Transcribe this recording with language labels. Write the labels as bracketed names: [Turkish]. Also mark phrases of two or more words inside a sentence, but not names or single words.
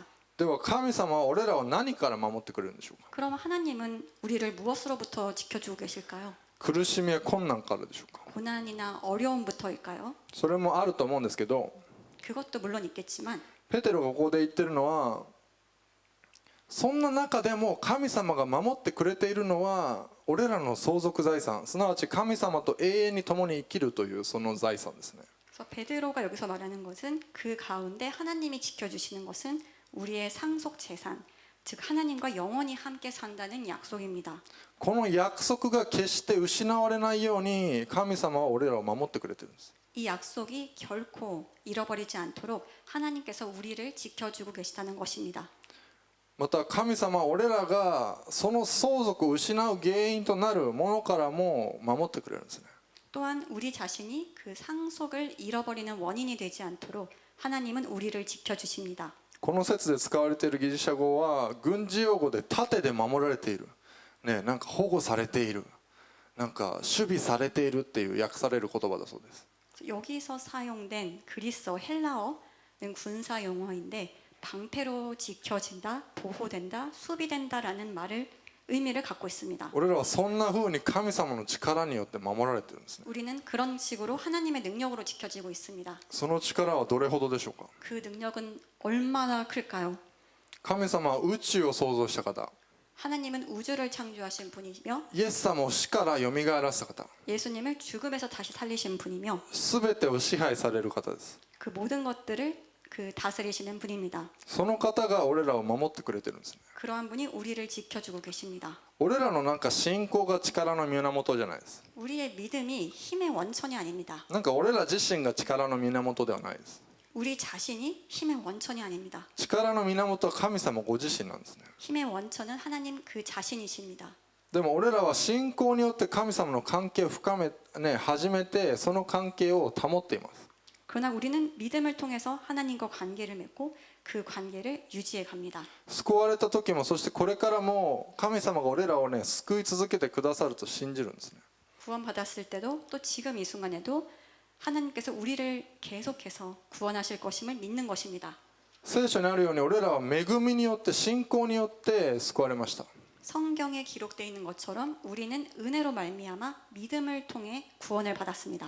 [Japanese] では神様は俺らを何から守ってくれるんでしょうか。 [Korean] 그럼 하나님은 우리를 무엇으로부터 지켜주고 계실까요? [Japanese] 苦しみや困難からでしょうか。 [Korean] 고난이나 어려움부터일까요? [Japanese] それもあると思うんですけど、 [Korean] 그것도 물론 있겠지만 [Japanese] ペテロがここで言ってるのは、そんな中でも神様が守ってくれているのは俺らの相続財産、すなわち神様と永遠に共に生きるというその財産ですね。 [Korean] 그래서 베드로가 여기서 말하는 것은 그 가운데 하나님이 지켜주시는 것은 우리의 상속 재산, 즉 하나님과 영원히 함께 산다는 약속입니다. [Japanese] この約束が決して失われないように神様は俺らを守ってくれてるんです。 [Korean] 이 약속이 결코 잃어버리지 않도록 하나님께서 우리를 지켜주고 계시다는 것입니다. [Japanese] また神様は俺らがその相続を失う原因となるものからも守ってくれるんですね。 [Korean] 또한 우리 자신이 그 상속을 잃어버리는 원인이 되지 않도록 하나님은 우리를 지켜주십니다. [Japanese] この説で使われているギリシャ語は軍事用語で盾で守られている、ね、なんか保護されている、なんか守備されているっていう訳される言葉だそうです。 [Korean] 여기서 사용된 그리스어 헬라어는 군사 용어인데 방패로 지켜진다, 보호된다, 수비된다라는 의미를 갖고 있습니다. [Japanese] 俺らはそんな風に神様の力によって守られてるんですね。 [Korean] 우리는 그런 식으로 하나님의 능력으로 지켜지고 있습니다. [Japanese] その力はどれほどでしょうか。 [Korean] 그 능력은 얼마나 클까요? [Japanese] 神様は宇宙を創造した方、 [Korean] 하나님은 우주를 창조하신 분이며 [Japanese] イエス様を死からよみがえらせた方、 [Korean] 예수님을 죽음에서 다시 살리신 분이며 [Japanese] 全てを支配される方です。 [Korean] 그 모든 것들을 다스리시는 분입니다. [Japanese] その方が俺らを守ってくれてるんですね。 [Korean] 그러한 분이 우리를 지켜주고 계십니다. [Japanese] 俺らのなんか信仰が力の源じゃないです。 [Korean] 우리의 믿음이 힘의 원천이 아닙니다. [Japanese] なんか俺ら自身が力の源ではないです。 [Korean] 우리 자신이 힘의 원천이 아닙니다. [Japanese] 力の源は神様ご自身なんですね。 [Korean] 힘의 원천은 하나님 그 자신이십니다. [Japanese] でも俺らは信仰によって神様の関係を始めてその関係を保っています。 [Korean] 그러나 우리는 믿음을 통해서 하나님과 관계를 맺고 그 관계를 유지해 갑니다. [Japanese] 救われた時もそしてこれからも神様が俺らを救い続けてくださると信じるんですね。 [Korean] 구원받았을 때도 또 지금 이 순간에도 하나님께서 우리를 계속해서 구원하실 것임을 믿는 것입니다. [Japanese] 聖書にあるように俺らは恵みによって信仰によって救われました。 [Korean] 성경에 기록되어 있는 것처럼 우리는 은혜로 말미암아 믿음을 통해 구원을 받았습니다.